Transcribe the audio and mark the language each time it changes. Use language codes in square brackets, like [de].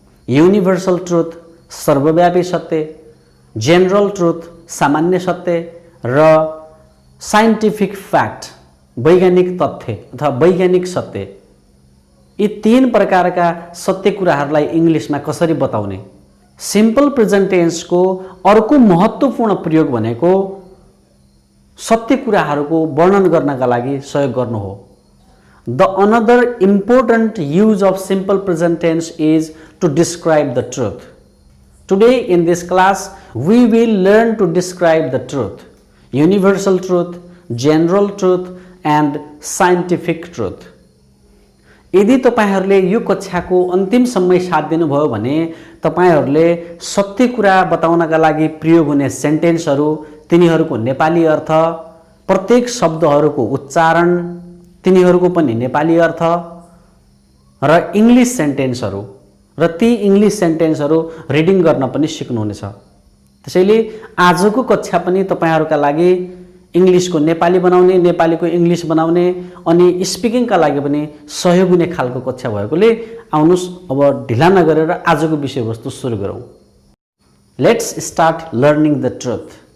[ne] Universal truth सर्वव्यापी सत्य, general truth सामान्य सत्य र साइन्टिफिक फ्याक्ट वैज्ञानिक तथ्य अथवा वैज्ञानिक सत्य। यी 3 प्रकारका सत्य कुराहरूलाई इङ्ग्लिसमा कसरी बताउने। सिम्पल प्रेजेन्ट टेन्सको अर्को महत्त्वपूर्ण प्रयोग भनेको सत्य कुराहरूको वर्णन गर्नका लागि सहयोग गर्नु हो। [en] The another important use of simple present tense is to describe the truth. Today in this class we will learn to describe the truth, universal truth, general truth and scientific truth. [ne] यदि तपाईहरुले यो कक्षाको अन्तिम समय साथ दिनुभयो भने तपाईहरुले सत्य कुरा बताउनका लागि प्रयोग हुने सेन्टेन्सहरु, तिनीहरुको नेपाली अर्थ, प्रत्येक शब्दहरुको उच्चारण, तिनीहरुको पनि नेपाली अर्थ र इंग्लिश सेन्टेन्सहरु र ती इंग्लिश सेन्टेन्सहरु रिडिङ गर्न पनि सिक्नुहुनेछ। त्यसैले आजको कक्षा पनि तपाईहरुका लागि इंग्लिशको नेपाली बनाउने, नेपालीको इंग्लिश बनाउने अनि स्पिकिङका लागि पनि सहयोग हुने खालको कक्षा भएकोले आउनुस् अब ढिला नगरेर आजको विषयवस्तु सुरु गरौँ। [en] Let's start learning the truth.